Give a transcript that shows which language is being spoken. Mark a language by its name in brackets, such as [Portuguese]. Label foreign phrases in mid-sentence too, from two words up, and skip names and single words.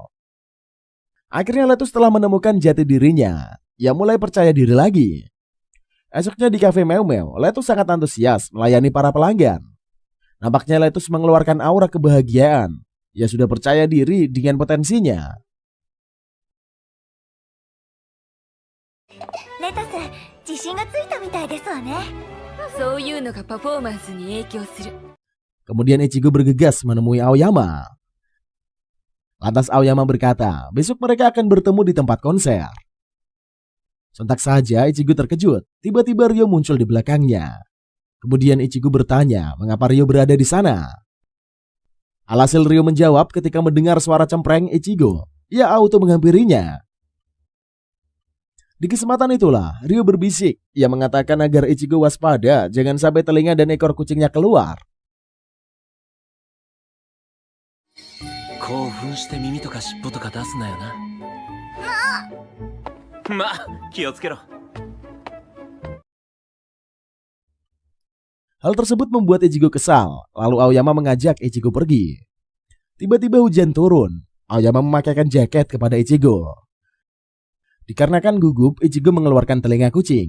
[Indonesian] Akhirnya Letus telah menemukan jati dirinya. Ia mulai percaya diri lagi. Esoknya di kafe Meo-meo, Letus sangat antusias melayani para pelanggan. Nampaknya Letus mengeluarkan aura kebahagiaan. Ia sudah percaya diri dengan potensinya. [Japanese] レタス、自信がついたみたいですわね。そういうのがパフォーマンスに影響する。 [Indonesian] Kemudian Ichigo bergegas menemui Aoyama. Lantas Aoyama berkata, besok mereka akan bertemu di tempat konser. Sontak saja Ichigo terkejut, tiba-tiba Ryo muncul di belakangnya. Kemudian Ichigo bertanya mengapa Ryo berada di sana. Alhasil Ryo menjawab ketika mendengar suara cempreng Ichigo, ia auto menghampirinya. Di kesempatan itulah Ryo berbisik, ia mengatakan agar Ichigo waspada jangan sampai telinga dan ekor kucingnya keluar. [Japanese] 興奮して耳とか尻尾とか出すなよな。まあ気をつけろ。 [Indonesian] Hal tersebut membuat Ichigo kesal, lalu Aoyama mengajak Ichigo pergi. Tiba-tiba hujan turun, Aoyama memakaikan jaket kepada Ichigo. Dikarenakan gugup, Ichigo mengeluarkan telinga kucing.